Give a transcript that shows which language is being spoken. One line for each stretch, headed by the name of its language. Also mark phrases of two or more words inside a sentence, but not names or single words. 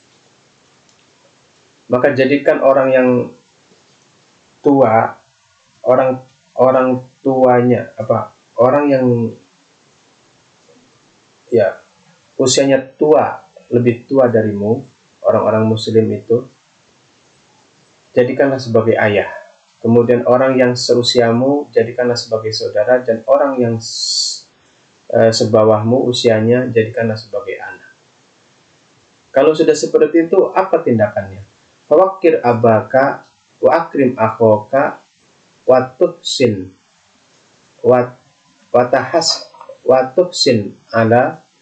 Indonesian: maka jadikan orang yang tua, orang tuanya, orang yang usianya tua, lebih tua darimu, orang-orang muslim itu, jadikanlah sebagai ayah. Kemudian orang yang seusiamu, jadikanlah sebagai saudara, dan orang yang sebawahmu usianya, jadikanlah sebagai anak. Kalau sudah seperti itu, apa tindakannya?
Arabic: فوقر أباك وأكرم أخاك وتحسن وتحسن على